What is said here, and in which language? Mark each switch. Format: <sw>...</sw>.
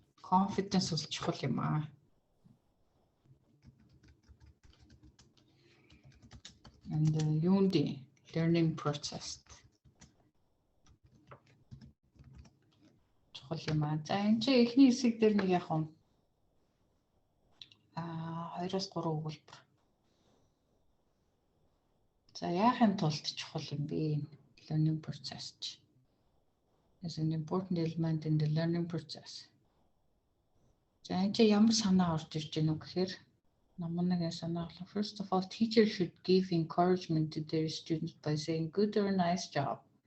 <mn>Confidence бол чухал юм аа.</mn> <en>And</en> <mn>юунд</mn> <en>learning process.</en> <mn>Чухал юм аа. За энэ чинь эхний хэсэг дээр нэг яг юм 2-3 өгүүлбэр. За яахын тулд чухал юм бэ?</mn> <en>Learning process is an important element in the learning process.</en> <mn>За энэ чинь ямар санаа орж ирж байна уу гэхээр намнагийн санаа бол</mn> <en>first of all teachers should give encouragement to their students by saying good or nice job.</en>